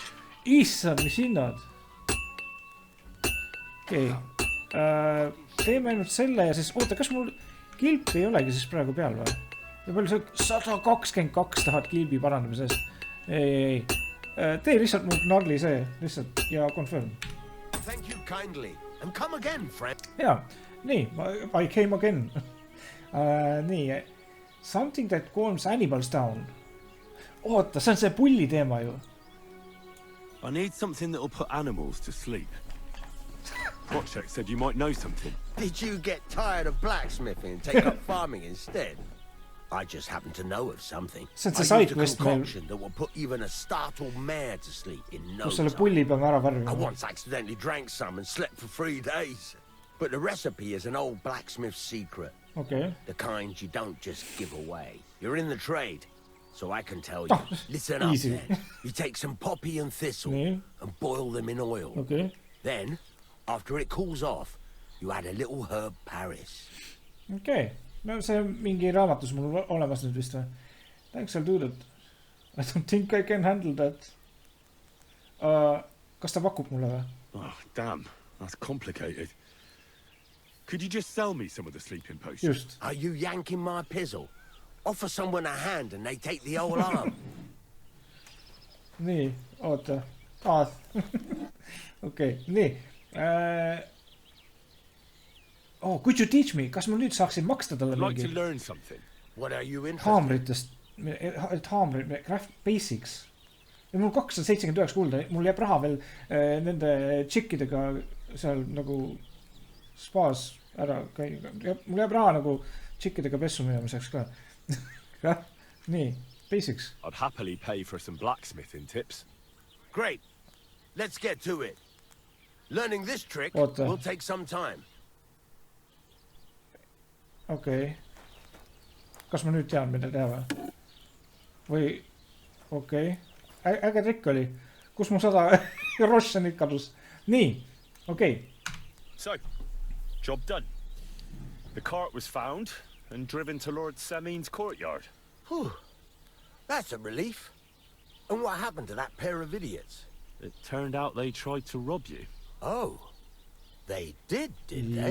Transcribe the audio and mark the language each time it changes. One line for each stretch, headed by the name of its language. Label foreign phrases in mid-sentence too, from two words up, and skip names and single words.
Estonian: Issand, mis hinnad? Okei. Teeme ainult selle ja siis... Oota, kas mul kilp ei olegi siis praegu peal või? Ja palju see 122 tahad kilbi parandamisest? Ei. Tee lihtsalt mul narli see. Lihtsalt ja confirm.
English: Thank you kindly. And come again, friend.
Estonian: Jaa. Nii.
English: I came again. Nii. Something that calms animals down.
Estonian: Oota, see on see pulli teema ju.
English: I need something that will put animals to sleep. Wojciech said you might know something. Did you get tired of blacksmithing and take up farming instead? I just happen to know of something. Since I used a concoction that will put even a startled mare to sleep in no time. I once accidentally drank some and slept for 3 days. But the recipe is an old blacksmith's secret. Okay. The kind you don't just give away. You're in the trade, so I can tell you. Listen up then. You take some poppy and thistle and boil them in oil. Okay. Then, after it cools off, you add a little herb Paris. Okay.
Estonian: No see on mingi raamatus mul olemas nüüd vist või?
English: Thanks, I'll do that. I don't think I can handle that.
Estonian: Kas ta pakub mulle või?
English: Oh, damn. That's complicated. Could you just sell me some of the sleeping potions? Just. Are you yanking my pizzle? Offer someone a hand and they take the whole arm.
Estonian: Nii, oota. Okei, nii.
English: Oh, could you teach me?
Estonian: Kas ma nüüd saaksin maksta talle mingi?
English: I'd like to learn something. What are you interested?
Estonian: Haamritest. Haamrid,
English: craft basics.
Estonian: Ja mul 279 kulda. Mul jääb raha veel nende tšikkidega seal nagu spaas ära. Mul jääb raha nagu tšikkidega pessu minemiseks ka. Nii,
English: basics. I'd happily pay for some blacksmithing tips. Great. Let's get to it. Learning this trick will take some time.
Estonian: Okei. Kas ma nüüd tean, mida teha või? Või... Okei. Äge trikk oli. Kus mu 100 Rossonit kadus? Nii. Okei.
English: So, job done. The cart was found and driven to Lord Semin's courtyard. Whew. That's a relief. And what happened to that pair of idiots? It turned out they tried to rob you. Oh. They did they?